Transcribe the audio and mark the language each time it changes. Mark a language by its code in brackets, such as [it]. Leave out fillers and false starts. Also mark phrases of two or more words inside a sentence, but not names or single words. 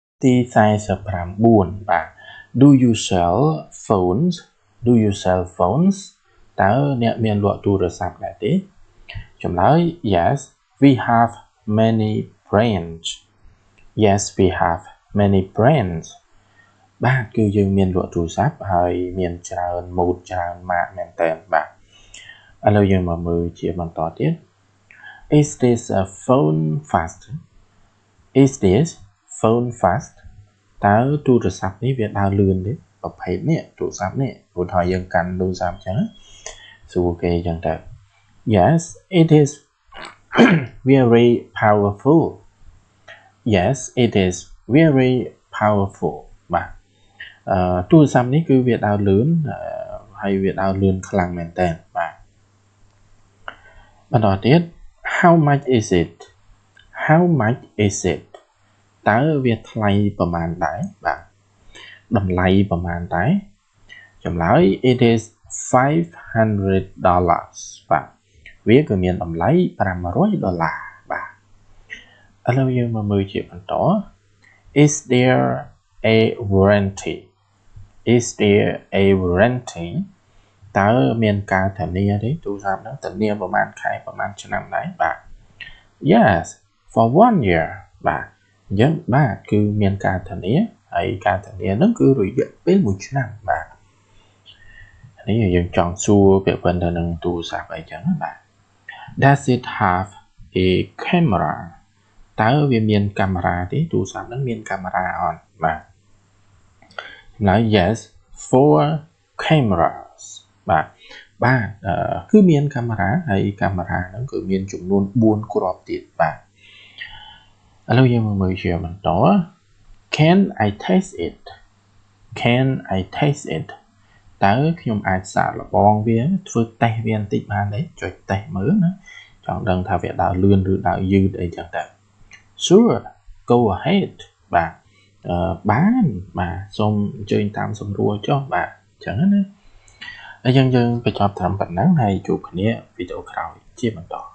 [en] ទី49បាទ Do you sell phones Do you sell phones [km] តើអ្នកមានលក់ទូរស័ព្ទដែរទេចម្លើយ [en] Yes we have many brands Yes we have many [km] brands បាទគឺយើងមានលក់ទូរស័ព្ទហើយមានច្រើនម៉ូដច្រើនម៉ាកមែនតើបាទឥឡូវយើង មកមើលជាបន្តទៀត [en] Is this a phone fast Is this phone fast [km] តើទូរស័ព្ទនេះវាដើរលឿនទេប្រភេទនេះទូរស័ព្ទនេះព្រោះថាយើងកាន់ទូរស័ព្ទចឹងសួរគេចឹងទៅ [en] Yes it is very powerful Yes it is very powerful [km] បាទទូរស័ព្ទនេះគឺវាដើរលឿនហើយវាដើរលឿនខ្លាំងមែនតើបាទ បន្តទៀត [en] How much is it How much is it [km] តើវាថ្លៃប្រមាណដែរបាទតម្លៃប្រមាណដែរចម្លើយ [en] It is $500 [km] បាទវាក៏មានតម្លៃ$500បាទឥឡូវយើងមកមើលជាបន្ត [en] Is there a warranty Is there a warranty [km] តើមានការ ធានាទេទូរស័ព្ទហ្នឹងធានាប្រហែលខែប្រហែលឆ្នាំដែរបាទ [en] Yes for 1 year [km] បាទអញ្ចឹងបាទគឺមានការធានាហើយការធានាហ្នឹងគឺរយៈពេល1ឆ្នាំបាទ នេះយើងចង់សួរពាក់ព័ន្ធទៅនឹងទូរស័ព្ទអីចឹងបាទ [en] Does it have a camera [km] តើវាមានកាមេរ៉ាទេទូរស័ព្ទហ្នឹងមាន កាមេរ៉ាអត់បាទចម្លើយ [en] Yes 4 cameras [km] បាទគឺមានកាមេរ៉ាហើយកាមេរ៉ាហ្នឹងគឺមាន ចំនួន4គ្រាប់ទៀតបាទឥឡូវយើងមកមើលជាបន្ត [en] Can I taste it Can I taste it [km] តើខ្ញុំអាចសាកល្បងវាធ្វើតេស្តវាបន្តិចបានទេចុចតេស្តមើលណាចង់ដឹងថាវាដើរលឿនឬដើរយឺតអីចឹងទៅ [en] Sure go ahead [km] បាទបានបាទសូមអញ្ជើញតាមសម្រួលចុះបាទអញ្ចឹងណាហើយយើងបញ្ចប់ត្រឹមប៉ុណ្ណឹងហើយជួបគ្នាវីដេអូក្រោយជាបន្ត